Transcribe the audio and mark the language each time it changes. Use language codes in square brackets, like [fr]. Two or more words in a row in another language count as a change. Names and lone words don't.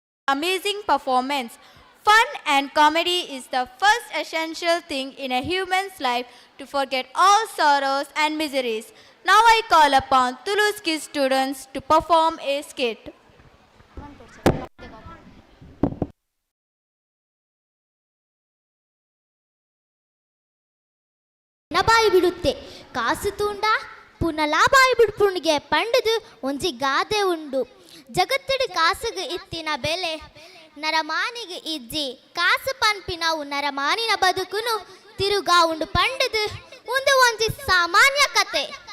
[en] amazing performance. Fun and comedy is the first essential thing in a human's life to forget all sorrows and miseries. Now I call upon Toulouse Kids students to perform a skit. [tcy] ಬಾಯಿ ಬಿಡುತ್ತೆ ಕಾಸು ತೂಂಡ ಪುನಲ ಬಾಯಿ ಬಿಡ್ಪುಣ್ಗೆ ಪಂಡದು ಒಂಜಿ ಗಾದೆ ಉಂಡು. ಜಗತ್ತಡಿ ಕಾಸುಗೆ ಇತ್ತಿನ ಬೆಲೆ ನರಮಾನಿಗೆ ಇಜ್ಜಿ ಕಾಸು ಪನ್ಪಿನವು ನರಮಾನಿನ ಬದುಕುನು ತಿರುಗಾ ಉಂಡು ಪಂಡದು ಒಂದು ಒಂಜಿ ಸಾಮಾನ್ಯ ಕತೆ.